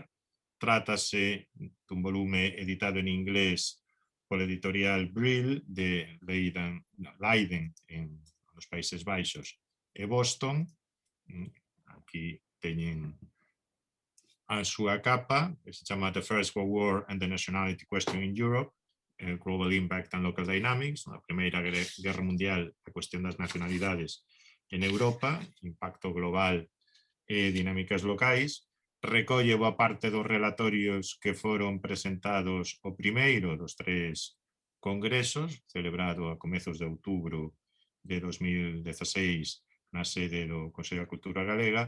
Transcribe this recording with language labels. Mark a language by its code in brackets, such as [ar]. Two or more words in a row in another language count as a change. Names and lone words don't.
[gl] Trátase dun volume editado en inglés pola editorial Brill de Leiden, nos Países Baixos, e Boston. Aquí teñen a súa capa, que se chama The First World War and the Nationality Question in Europe, Global Impact and Local Dynamics, a Primeira Guerra Mundial, a cuestión das nacionalidades en Europa, impacto global e dinámicas locais. Recolle boa parte dos relatorios que foron presentados o primeiro dos tres congresos, celebrado a comezos de outubro de 2016 na sede do Consello de Cultura Galega.